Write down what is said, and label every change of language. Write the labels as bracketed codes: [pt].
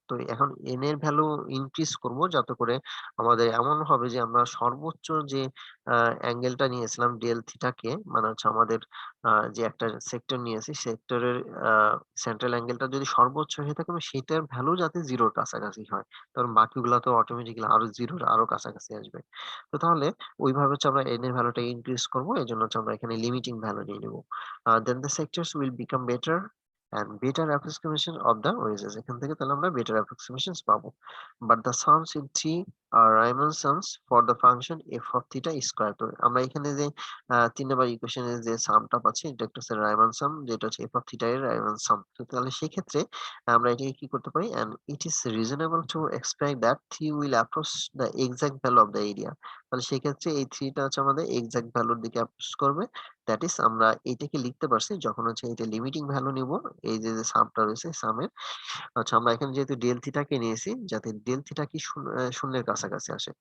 [bn] তো এখন n এর ভ্যালু ইনক্রিজ করব যাতে করে আমাদের এমন হবে যে আমরা সর্বোচ্চ যে অ্যাঙ্গেলটা নিয়েছিলাম ডেল থিটা কে মানে হচ্ছে আমাদের যে একটা সেক্টর নিয়েছি সেক্টরের আ সেন্ট্রাল অ্যাঙ্গেলটা যদি সর্বোচ্চ হয়ে থাকে এবং সেটার ভ্যালু যাতে 0 র কাছাকাছি হয়। কারণ বাকিগুলা তো অটোমেটিক্যালি আরো 0 র আরো কাছাকাছি আসবে। তো তাহলে ওইভাবে হচ্ছে আমরা n এর ভ্যালুটা ইনক্রিজ করব। এজন্য হচ্ছে আমরা এখানে লিমিটিং ভ্যালু নিয়ে নিব। [en] Then the sectors will become better and better approximation of the wedges [bn] এখান থেকে তাহলে আমরা [en] better approximations [bn] পাবো। [en] But the sums in 3 are Riemann sums for the function f of theta square [bn] তো আমরা এখানে যে ৩ নাম্বার ইকুয়েশনের যে সামটা পাচ্ছি এটা একটা হচ্ছে Riemann sum যেটা হচ্ছে f of theta এর Riemann sum। তো তাহলে সেক্ষেত্রে আমরা এটাকে কি করতে পারি [en] and it is reasonable to expect that 3 will approach the exact value of the area [bn] তাহলে সেক্ষেত্রে এই 3 টা হচ্ছে আমাদের এক্সাক্ট ভ্যালুর দিকে অ্যাপ্রোচ করবে। দ্যাট ইস আমরা এটাকে লিখতে পারছি যখন হচ্ছে এটা লিমিটিং ভ্যালু নিব এই যে সামটা রয়েছে সামের আচ্ছা আমরা এখানে যেহেতু ডেল থিটাকে নিয়েছি যাতে ডেল থিটা কি শূন্যের কাছাকাছি আসে।